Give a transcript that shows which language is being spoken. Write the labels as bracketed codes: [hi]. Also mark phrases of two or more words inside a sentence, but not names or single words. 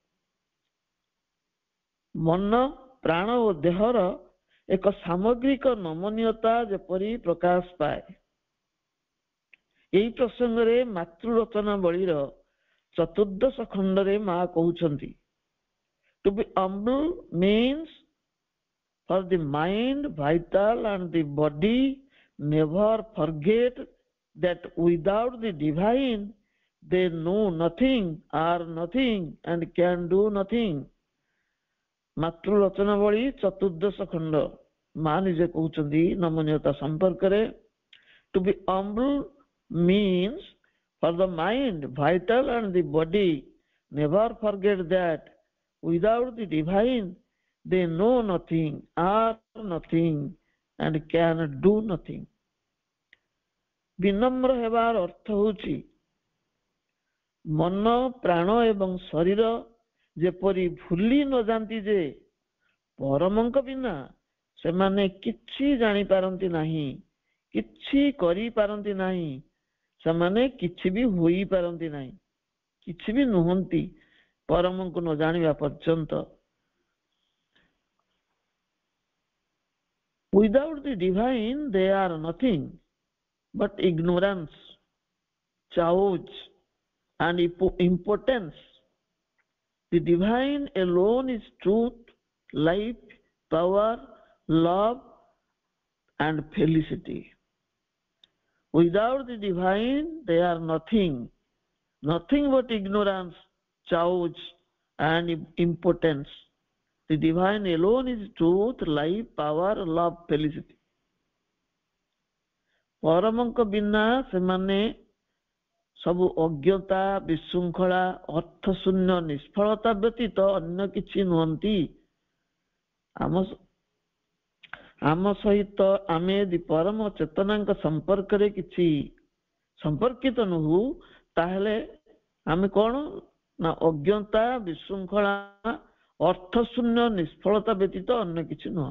[or] ମନ, ପ୍ରାଣ ଓ ଦେହର ଏକ ସାମଗ୍ରିକ ନମନୀୟତା ଯେପରି ପ୍ରକାଶ ପାଏ। ଏହି ପ୍ରସଙ୍ଗରେ ମାତୃରଚନାବଳୀର 14 ଖଣ୍ଡରେ ମା କହୁଛନ୍ତି, [en] to be humble means for the mind, vital and the body never forget that without the divine they know nothing, are nothing and can do nothing. [or] ମାତୃରଚନାବଳୀ 14 ଖଣ୍ଡ ମା ନିଜେ କହୁଛନ୍ତି ନମନୀୟତା ସମ୍ପର୍କରେ, [en] to be humble means for the mind, vital and the body never forget that without the divine they know nothing, are nothing and can do nothing. [or] ବିନମ୍ର ହେବାର ଅର୍ଥ ହେଉଛି ମନ, ପ୍ରାଣ ଏବଂ ଶରୀର ଯେପରି ଭୁଲି ନ ଯାଆନ୍ତି ଯେ ପରମଙ୍କ ବିନା ସେମାନେ କିଛି ଜାଣିପାରନ୍ତି ନାହିଁ, କିଛି କରିପାରନ୍ତି ନାହିଁ, ସେମାନେ କିଛି ବି ହୋଇପାରନ୍ତି ନାହିଁ, କିଛି ବି ନୁହନ୍ତି ପରମଙ୍କୁ ନ ଜାଣିବା ପର୍ଯ୍ୟନ୍ତ। [en] Without the divine they are nothing but ignorance, chaos and impotence. The divine alone is truth, life, power, love and felicity. Without the divine they are nothing, nothing but ignorance, chaos and impotence. The divine alone is truth, life, power, love, felicity. [or] ପରମଙ୍କ ବିନା ସେମାନେ ସବୁ ଅଜ୍ଞତା, ବିଶୃଙ୍ଖଳା, ଅର୍ଥଶୂନ୍ୟ, ନିଷ୍ଫଳତା ବ୍ୟତୀତ ଅନ୍ୟ କିଛି ନୁହନ୍ତି। ଆମ ସହିତ ଆମେ ଯଦି ପରମ ଚେତନାଙ୍କ ସମ୍ପର୍କରେ କିଛି ସମ୍ପର୍କିତ ନୁହୁ ତାହେଲେ ଆମେ କଣ ନା ଅଜ୍ଞତା, ବିଶୃଙ୍ଖଳା, ଅର୍ଥଶୂନ୍ୟ, ନିଷ୍ଫଳତା ବ୍ୟତୀତ ଅନ୍ୟ କିଛି ନୁହଁ।